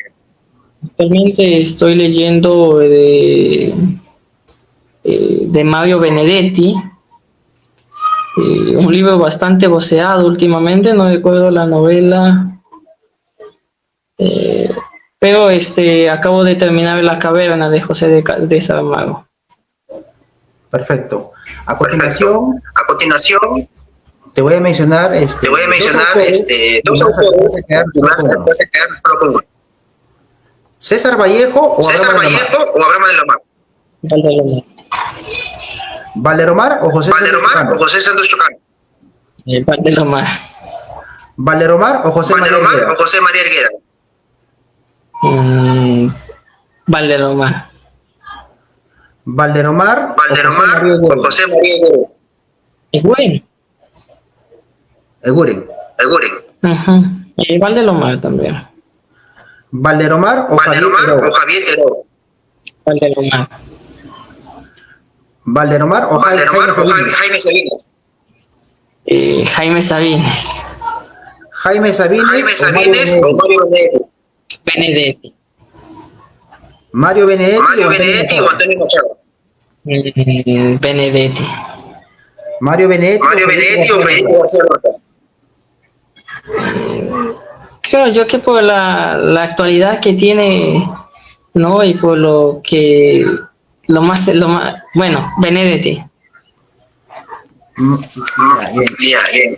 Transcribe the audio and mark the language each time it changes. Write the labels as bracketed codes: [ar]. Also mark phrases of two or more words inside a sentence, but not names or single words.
[es] Actualmente estoy leyendo de Mario Benedetti, un libro bastante voceado últimamente, no recuerdo la novela, pero acabo de terminar La caverna de José de Saramago. Perfecto. A continuación, A continuación, te voy a mencionar, te voy a mencionar dos vas a autores quedar y vas solo con uno. a quedar solo con uno. ¿César Vallejo o ¿César Abraham de la Mar? Vallejo o Abraham de la Mar? Valdelomar. ¿Valderomar o José Santos ¿Valderomar Chocano? o José Santos Chocano? Valdelomar. ¿Valderomar o José María ¿Valderomar Argueda? o José María Argueda? Valdelomar. ¿Valderomar ¿Valderomar o o José María Argueda? Es bueno. Eguren? Eguren. Valdelomar también. ¿Valderomar o Javier ¿Valderomar Heró? o Javier Heró? Valdelomar. ¿Valderomar o ¿Valderomar o Jaime Jaime Sabines? Jaime Sabines. Jaime Sabines ¿Jaime o Mario Sabines o Benedetti? Benedetti. ¿Mario Benedetti ¿Mario o Antonio Benedetti o Machado? Antonio Machado? Benedetti. ¿Mario Benedetti ¿Mario Benedetti o Federico García Lorca? Creo yo que por la actualidad que tiene, ¿no? Y por lo que bueno, Benedetti. Bien. Bien.